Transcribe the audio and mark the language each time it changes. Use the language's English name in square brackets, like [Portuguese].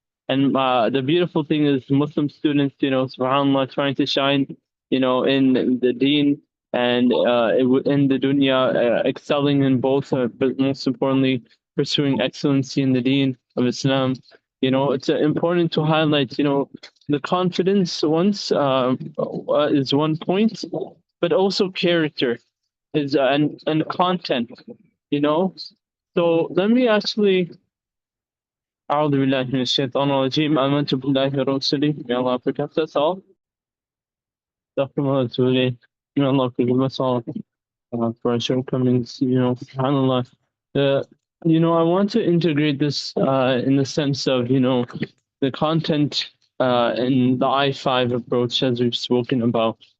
[English] and the beautiful thing is Muslim students, subhanAllah, trying to shine, in the Deen and in the dunya, excelling in both, but most importantly, pursuing excellency in the Deen of Islam. It's important to highlight, the confidence once is one point, but also character is and content. So let me actually. [Arabic] أعوذ بالله من الشيطان الرجيم آمنت بالله ورسوله. [English] May Allah protect us all. May Allah forgive us all for our shortcomings. SubhanAllah. I want to integrate this in the sense of the content in the I5 approach, as we've spoken about.